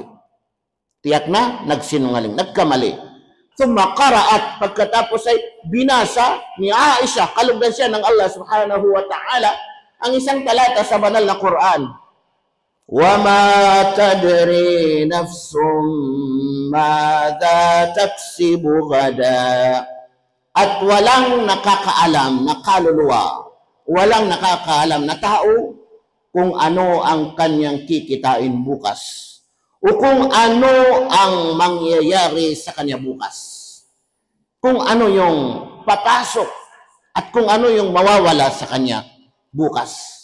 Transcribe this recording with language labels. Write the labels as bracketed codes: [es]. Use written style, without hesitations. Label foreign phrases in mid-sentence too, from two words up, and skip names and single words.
[tl] Tiyak na nagsinungaling, nagkamali. Sumaqara'at, pagkatapos ay binasa ni Aisha, kalugdan siya ng Allah [ar] سبحانه وتعالى, [tl] ang isang talata sa banal na Quran. [ar] وَمَا تَدْرِي نَفْسٌ مَاذَا تَكْسِبُ غَدًا. [tl] At walang nakakaalam na kaluluwa, walang nakakaalam na tao kung ano ang kanyang kikitain bukas o kung ano ang mangyayari sa kanya bukas. Kung ano yung papasok at kung ano yung mawawala sa kanya bukas.